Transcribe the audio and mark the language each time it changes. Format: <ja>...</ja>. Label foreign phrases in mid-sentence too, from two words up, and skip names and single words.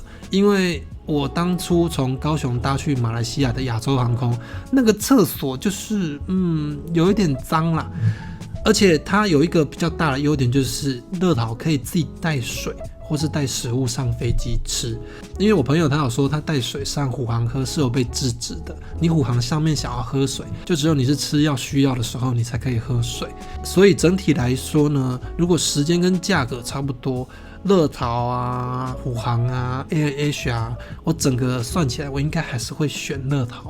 <zh>因為我當初從高雄搭去馬來西亞的亞洲航空，那個廁所就是有一點髒啦，而且它有一個比較大的優點，就是樂桃可以自己帶水或是帶食物上飛機吃。因為我朋友他有說他帶水上虎航喝是有被制止的，你虎航上面想要喝水，就只有你是吃药需要的時候你才可以喝水。所以整體來說呢，如果时间跟价格差不多，樂桃啊、虎航啊、AirAsia 啊，我整個算起來我應該還是會選樂桃。</zh>